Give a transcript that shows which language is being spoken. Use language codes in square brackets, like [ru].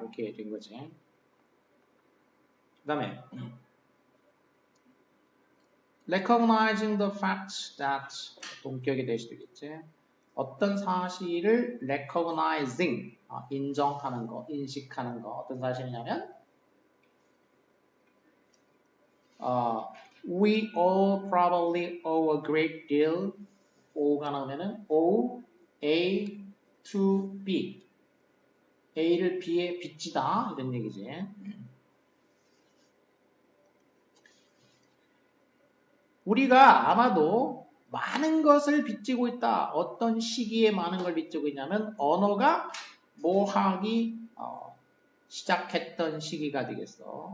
[ko] 이렇게 된 거지. 그 다음에 [en] recognizing the fact that [ko] 동격이 될 수도 있겠지. 어떤 사실을 recognizing, 인정하는 거, 인식하는 거. 어떤 사실이냐면 [en] we all probably owe a great deal. [ko] O가 나오면은 [en] owe A to B. [ko] A를 B에 빚지다 이런 얘기지. 우리가 아마도 많은 것을 빚지고 있다. 어떤 시기에 많은 걸 빚지고 있냐면 언어가 모하기 시작했던 시기가 되겠어.